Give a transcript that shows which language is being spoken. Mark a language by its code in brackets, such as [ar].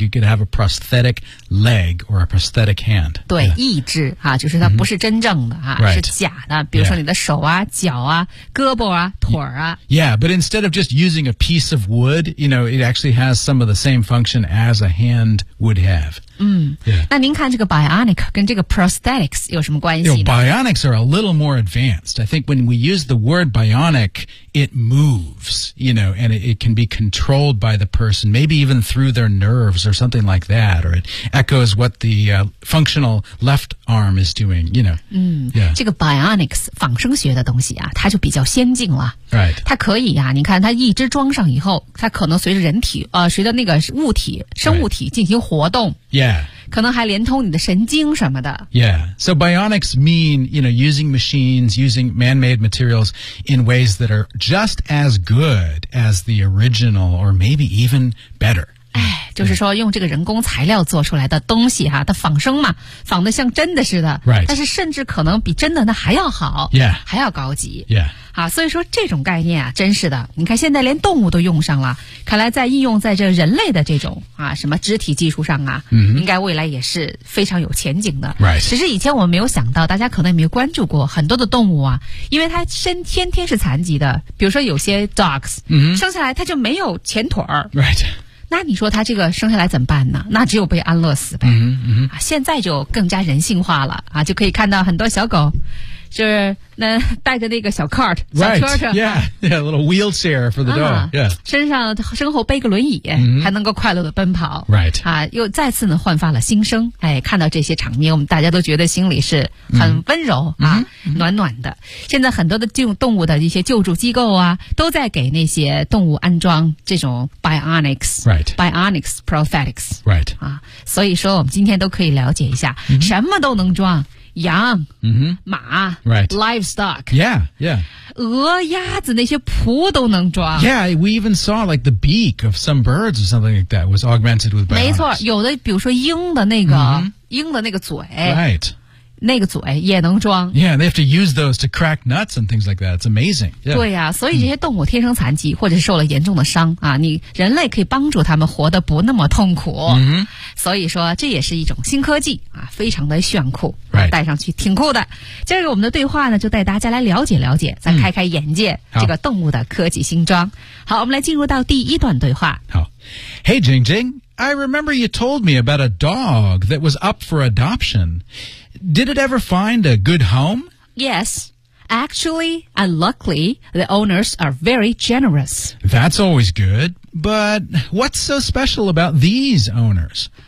[en] You could have a prosthetic leg or a prosthetic hand. [zh] 对， [en] yeah. [zh] 义肢啊，就是它不是真正的啊， [en] right. [zh] 是假的。比如说你的手啊、 [en] yeah. [zh] 脚啊、胳膊啊、腿啊。 [en] Yeah, but instead of just using a piece of wood, you know, it actually has some of the same function as a hand would have. 嗯、 yeah. [zh] 那您看这个 bionic 跟这个 prosthetics 有什么关系呢 [en] you know, Bionics are a little more advanced. I think when we use the word bionic, it moves, you know, and it can be controlled by the person, maybe even through their nerves or something like that, or it echoes what the、functional left arm is doing, you know.、Yeah. [zh] 这个 bionics, 仿生学的东西啊它就比较先进了。 [en] Right. [zh] 它可以啊你看它一只装上以后它可能随着人体随着那个物体生物体进行活动。 [en] Right. Yeah. [zh] 可能还连通你的神经什么的。 [en] Yeah. So bionics mean, you know, using machines, using man-made materials in ways that are just as good as the original or maybe even better. [zh] 就是说用这个人工材料做出来的东西哈、啊、它仿生嘛，仿得像真的似的、 [en] right. [zh] 但是甚至可能比真的那还要好、 [en] yeah. [zh] 还要高级、 [en] yeah. [zh] 好，所以说这种概念啊，真是的，你看现在连动物都用上了，看来在应用在这人类的这种啊什么肢体技术上啊、 mm-hmm. 应该未来也是非常有前景的、 [en] right. [zh] 只是以前我们没有想到，大家可能也没有关注过很多的动物啊，因为它身先天是残疾的，比如说有些 dogs、 mm-hmm. 生下来它就没有前腿儿。 [en] Right. [zh] 那你说他这个生下来怎么办呢？那只有被安乐死呗。嗯嗯、啊。现在就更加人性化了啊，就可以看到很多小狗，就是那带着那个小 cart 小车车 [en] ，yeah yeah a little wheelchair for the dog、啊、yeah [zh] 身后背个轮椅、嗯，还能够快乐的奔跑 [en] ，right [zh] 啊，又再次呢焕发了新生。哎，看到这些场面，我们大家都觉得心里是很温柔、嗯、啊、嗯，暖暖的。现在很多的这种动物的一些救助机构啊，都在给那些动物安装这种 bionics prosthetics [en] right [zh] 啊，所以说我们今天都可以了解一下，嗯、什么都能装。羊、 mm-hmm. 马、 [en] right. livestock yeah yeah [zh] 鹅鸭子那些蹼都能抓 [en] yeah we even saw like the beak of some birds or something like that was augmented with bionics [zh] 没错有的比如说鹰的那个、mm-hmm. 鹰的那个嘴 [en] right [zh] 那个嘴也能装 [en] Yeah, they have to use those to crack nuts and things like that. It's amazing. Yeah. [zh] 对啊，所以这些动物天生残疾或者受了严重的伤啊，你人类可以帮助他们活得不那么痛苦。 Mm-hmm. 所以说这也是一种新科技啊，非常的炫酷、 [en] right. [zh] 戴上去挺酷的。今儿个我们的对话呢就带大家来了解了解，再开开眼界、 mm-hmm. 这个动物的科技新装。好，我们来进入到第一段对话。好。 [en] Hey, Jing Jing, I remember you told me about a dog that was up for adoption. Did it ever find a good home? Yes. Actually, and luckily, the owners are very generous. That's always good. But what's so special about these owners?